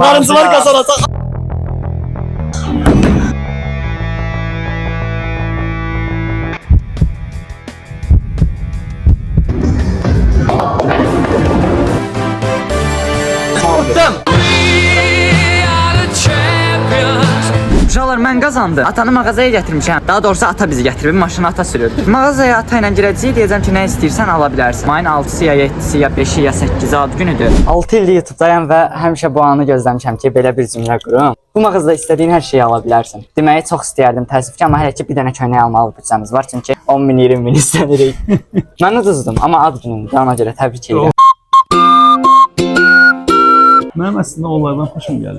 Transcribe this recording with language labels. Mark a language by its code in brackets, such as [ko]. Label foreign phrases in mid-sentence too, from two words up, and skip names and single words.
[az] Narıncılar qazanacaq. Utdum. Uşaqlar mən qazandım. Atanı mağazaya gətirmişəm. Daha doğrusu ata bizi gətirib, maşını ata sürürdü. Mağazaya ata ilə girəcəyik, deyəcəm ki, nə istəyirsən ala bilərsən. Mayın 6-sı ya 7-si ya 5-i ya 8-i ad günüdür. 6 ildir YouTube-dayam və həmişə bu anı gözləmişəm ki, belə bir cümlə qurum. Bu mağazada istədiyin hər şeyi ala bilərsən. Deməyi çox istəyərdim, təəssüf ki, amma hələ ki bir dənə köynək almalı büdcəmiz var, çünki 10.000 20.000 istənirik. Mən uduzdum amma ad günümdür ona görə təbrik edirəm. Mənim əslində onlardan xoşum gəlir.